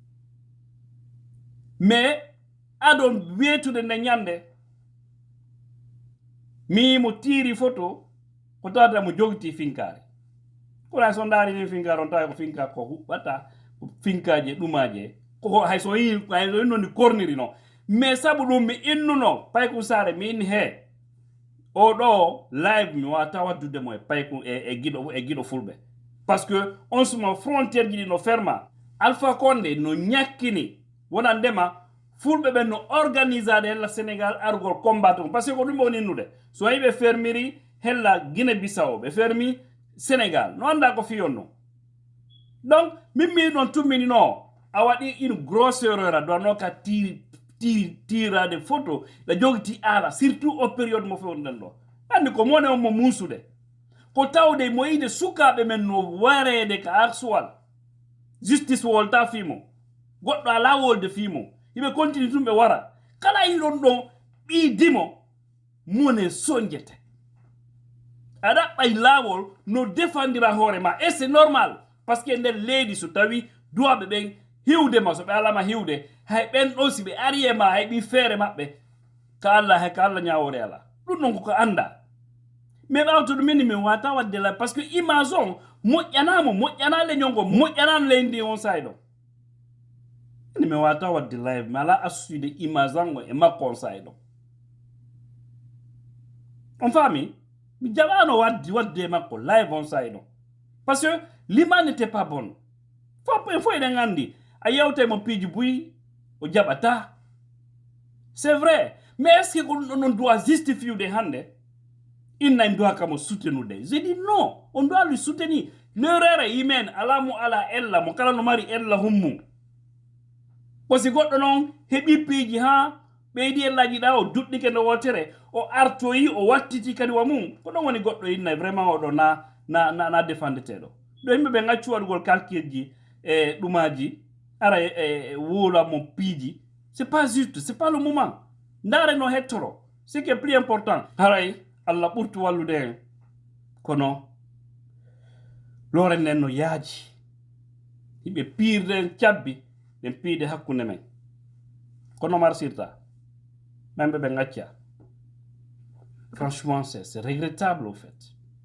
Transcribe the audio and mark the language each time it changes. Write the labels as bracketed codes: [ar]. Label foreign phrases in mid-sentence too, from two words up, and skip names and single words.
[ff] mais aɗon wetude nde ñande mi mo tiiri photo ko tawata mo jogiti finkare kono so ndaari ni finkare on tawa ko finka ko huɓɓata ko finkaje ɗumaje ko hayso inno ni korniri no mais sabu ɗum mi innuno Paykul Sare mi inni he o ɗo live mi wata waddude mo e Paykul e giɗo fulɓe [fr] parce que [ff] on suma frontiére ji ɗi no ferma Alpha Condé no ñakkini wona ndema fulɓe ɓen no organisade hella Sénégal argol [fr] combattre parce que [ff] ko ɗum woni innude so wayi ɓe fermiri hella Guinée Bissau ɓe fermi Sénégal no anda ko fiyonno donc min mi ɗon tumminino a waɗi [fr] une grosse erreur [ff] a dowanno ka tirade photo ɗa jogiti ala [fr] surtout au période [ff] mo fewnuɗen ɗo andi ko mone on mo musude ko tawde mo yide sukaɓe men no warede ka arsuwal justice wolta fimo goɗɗo ala wolde fimo yimɓe continue tum ɓe wara kala yiɗon ɗon ɓiidimo mone soñjete a ɗaɓɓay laawol no défendira hoore ma [fr] et c'est normal par ce que [ff] nder leydi so tawi duwaɓe ɓen hiwdema so ɓe alama hiwde hay ɓen ɗon si ɓe ari e ma hay ɓi feere maɓɓe ka Allah ñawore ala ɗum ɗon koko anda mais ɓawto ɗum min wata wadde la [fr] par ce que image [ff] on moƴƴanamo moƴƴana leñolgo moƴƴanano leydi on sayɗo mi wata wadde live mi ala assude image an e makko on sayɗo on faami mi jaɓano wadde makko live on sayɗo [fr] par ce que l'image n'était pas bonne [ff] fo eɗen andi a yewta mo piiji buyi o jaɓata [fr] c'est vrai mais est ce que [ff] ko ɗum ɗon [fr] on doit [ff] justifiude hande inna [fr] en doit [ff] kamo soutenude [fr] je dis non on doit lui soutenir l'erreur [ff] yimen ala mo ala ella mo kala no mari ella hummu ko si goɗɗo noon heɓi piiji ha ɓeydi ellaji ɗa o duɗɗike nde wotere o artoyi o wattiti kadi wa mum ko ɗon woni goɗɗo inna vraiment oɗo na défendeteɗo ɗo yimɓe ɓe gaccu waɗugol calcul ji e ɗumaji ara wuula mo piiji [fr] c'est pas juste c'est pas le moment [ff] ndare no hettoro [fr] ce qui est plus important [ff] haray Allah ɓurtu wallude en kono lore nden no yaaji yimɓe piirden cabbi ɗen piide hakkunde men kono marsirta memɓe ɓe gacca [fr] franchement c'est regrettable au fait